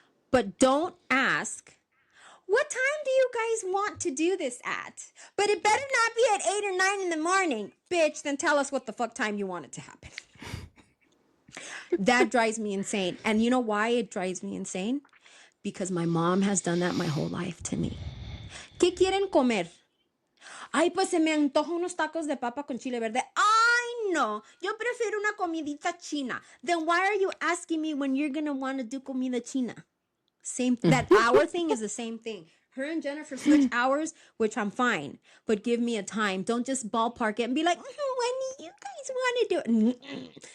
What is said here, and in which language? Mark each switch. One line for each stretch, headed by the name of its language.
English: But don't ask, what time do you guys want to do this at? But it better not be at 8 or 9 in the morning. Bitch, then tell us what the fuck time you want it to happen. That drives me insane. And you know why it drives me insane? Because my mom has done that my whole life to me.
Spanish: ¿Qué quieren comer? Ay, pues se me antoja unos tacos de papa con chile verde. Ay, no. Yo prefiero una comidita china.
English: Then why are you asking me when you're going to want to do
Spanish: comida china?
English: That hour thing is the same thing. Her and Jennifer switch hours, which I'm fine. But give me a time. Don't just ballpark it and be like, when do you guys want to do it?